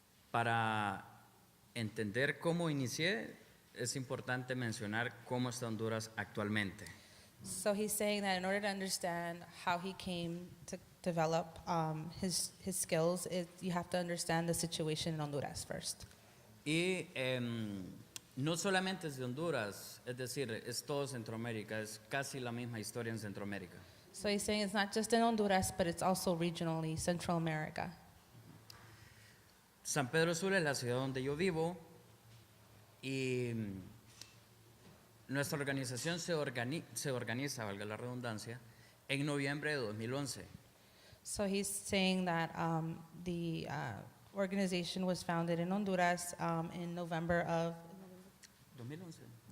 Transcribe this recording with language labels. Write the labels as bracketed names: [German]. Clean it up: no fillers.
[Spanish] Para entender cómo inicié, es importante mencionar cómo está Honduras actualmente. [English] So he's saying that in order to understand how he came to develop his skills, you have to understand the situation in Honduras first. [Spanish] Y no solamente es de Honduras, es decir, es todo Centroamérica, es casi la misma historia en Centroamérica. [English] So he's saying it's not just in Honduras, but it's also regionally Central America. [Spanish] San Pedro Sula es la ciudad donde yo vivo y nuestra organización se organiza, valga la redundancia, en noviembre de 2011. [English] So he's saying that the organization was founded in Honduras in November of 2011.